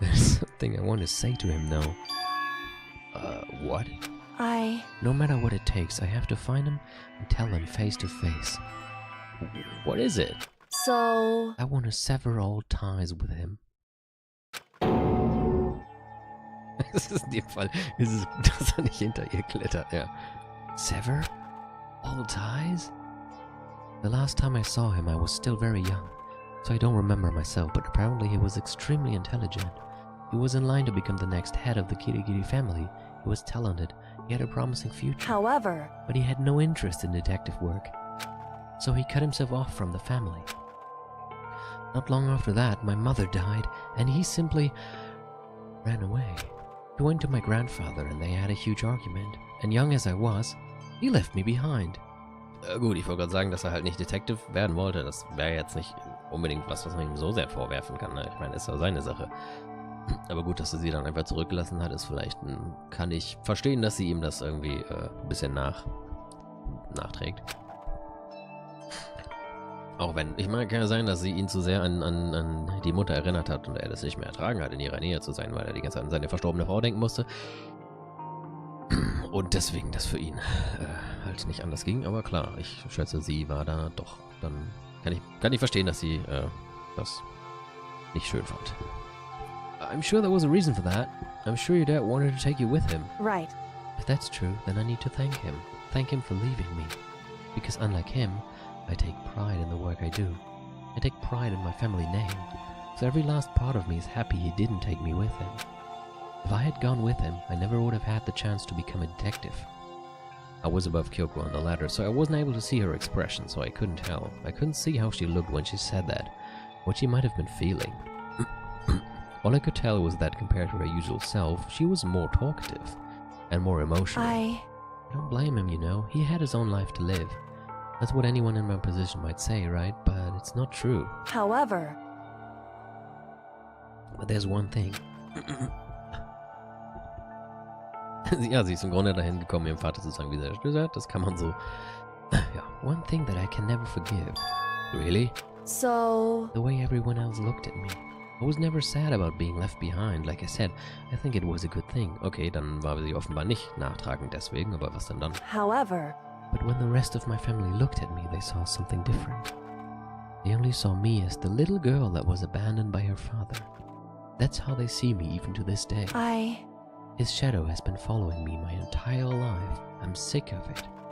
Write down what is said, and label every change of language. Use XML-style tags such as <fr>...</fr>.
<en>There's something I want to say to him, though. What? No matter what it takes, I have to find him and tell him face to face. What is it? So... I want to sever all ties with him.</en> <de>Das ist in dem Fall, dass er nicht hinter ihr klettert, ja.</de> <en>Sever? All ties? The last time I saw him, I was still very young, so I don't remember myself, but apparently he was extremely intelligent. He was in line to become the next head of the Kirigiri family. He was talented, he had a promising future. However... But he had no interest in detective work, so he cut himself off from the family. Not long after that, my mother died, and he simply ran away. He went to my grandfather and they had a huge argument. And young as I was, he left me behind.</en> <de>Gut, ich wollte gerade sagen, dass er halt nicht Detective werden wollte. Das wäre jetzt nicht unbedingt was man ihm so sehr vorwerfen kann. Ne? Ich meine, ist ja seine Sache. Aber gut, dass er sie dann einfach zurückgelassen hat, ist vielleicht kann ich verstehen, dass sie ihm das irgendwie ein bisschen nachträgt. Auch wenn, ich meine, kann ja sein, dass sie ihn zu sehr an die Mutter erinnert hat und er das nicht mehr ertragen hat, in ihrer Nähe zu sein, weil er die ganze Zeit an seine verstorbene Frau denken musste. Und deswegen das für ihn halt nicht anders ging. Aber klar, ich schätze, sie war da doch. Dann kann ich verstehen, dass sie das nicht schön fand.</de> <en>I'm sure there was a reason for that. I'm sure your dad wanted to take you with him. Right. If that's true, then I need to thank him. Thank him for leaving me. Because unlike him, I take pride in the work I do. I take pride in my family name. So every last part of me is happy he didn't take me with him. If I had gone with him, I never would have had the chance to become a detective. I was above Kyoko on the ladder, so I wasn't able to see her expression, so I couldn't tell. I couldn't see how she looked when she said that, what she might have been feeling. All I could tell was that compared to her usual self, she was more talkative and more emotional. I don't blame him, you know. He had his own life to live. That's what anyone in my position might say, right? But it's not true. However... But there's one thing.</en> <de>Ja, sie ist im Grunde dahin gekommen, ihrem Vater zu sagen, wie sehr er hat. Das kann man so...</de> <en>Ja, one thing that I can never forgive. Really? So... The way everyone else looked at me. I was never sad about being left behind. Like I said, I think it was a good thing.</en> <de>Okay, dann war sie offenbar nicht nachtragend deswegen, aber was denn dann?</de> <en>However... But when the rest of my family looked at me, they saw something different. They only saw me as the little girl that was abandoned by her father. That's how they see me even to this day. His shadow has been following me my entire life. I'm sick of it.</en>